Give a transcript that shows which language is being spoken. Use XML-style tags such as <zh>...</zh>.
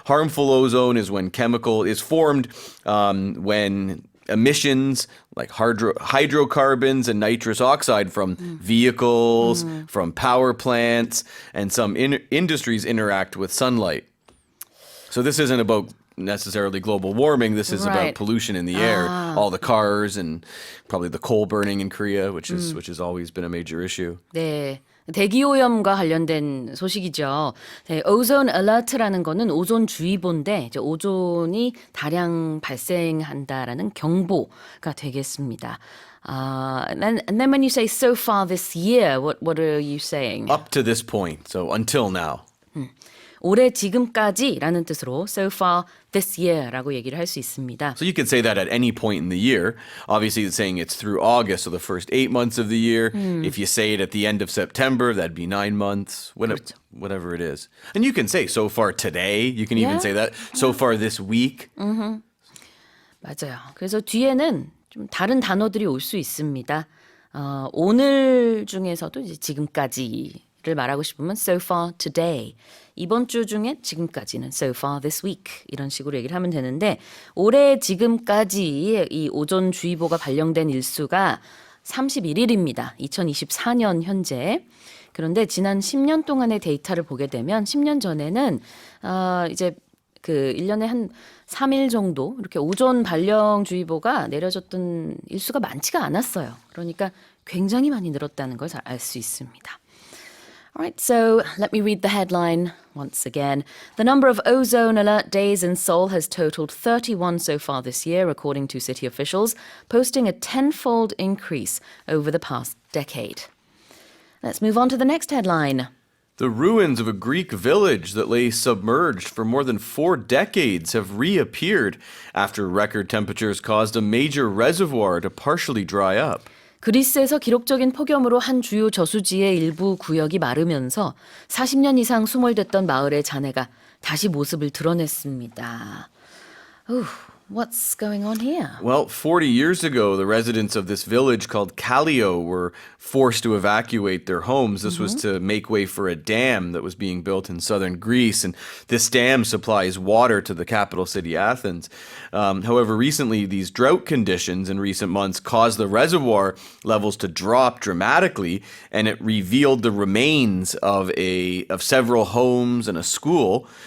<en>harmful ozone is when chemical is formed when emissions like hydrocarbons and nitrous oxide from vehicles, from power plants, and some industries interact with sunlight. So this isn't about necessarily global warming. This is about Right. pollution in the air, all the cars and probably the coal burning in Korea, which has always been a major issue.</en> <ko>네. 대기오염과 관련된 소식이죠. 네, 오존 알러트라는 거는 오존 주의보인데 이제 오존이 다량 발생한다라는 경보가 되겠습니다.</ko> <en>And then when you say so far this year, what are you saying? Up to this point, so until now.</en> <ko>올해 지금까지라는 뜻으로</ko> <en>so far this year</en> <ko>라고 얘기를 할 수 있습니다.</ko> <en>So you could say that at any point in the year. Obviously, it's saying it's through August, so the first 8 months of the year. If you say it at the end of September, that'd be 9 months, whatever it is. And you can say so far today. You can even Yeah. say that so far this week.</en> <ko>맞아요. 그래서 뒤에는 좀 다른 단어들이 올 수 있습니다. 오늘 중에서도 이제 지금까지를 말하고 싶으면</ko> <en>so far today.</en> <ko>이번 주 중에 지금까지는</ko> <en>so far this week</en> <ko>이런 식으로 얘기를 하면 되는데 올해 지금까지 이 오존주의보가 발령된 일수가 31일입니다. 2024년 현재. 그런데 지난 10년 동안의 데이터를 보게 되면 10년 전에는 이제 그 1년에 한 3일 정도 이렇게 오존 발령주의보가 내려졌던 일수가 많지가 않았어요. 그러니까 굉장히 많이 늘었다는 걸 잘 알 수 있습니다.</ko> <en>All right, so let me read the headline once again. The number of ozone alert days in Seoul has totaled 31 so far this year, according to city officials, posting a 10-fold increase over the past decade. Let's move on to the next headline. The ruins of a Greek village that lay submerged for more than 4 decades have reappeared after record temperatures caused a major reservoir to partially dry up.</en> <ko>그리스에서 기록적인 폭염으로 한 주요 저수지의 일부 구역이 마르면서 40년 이상 수몰됐던 마을의 잔해가 다시 모습을 드러냈습니다.</ko> <en>Ooh, what's going on here? Well, 40 years ago, the residents of this village called Callio were forced to evacuate their homes. This was to make way for a dam that was being built in southern Greece. And this dam supplies water to the capital city, Athens. However, recently, these drought conditions in recent months caused the reservoir levels to drop dramatically, and it revealed the remains of several homes and a school.</en>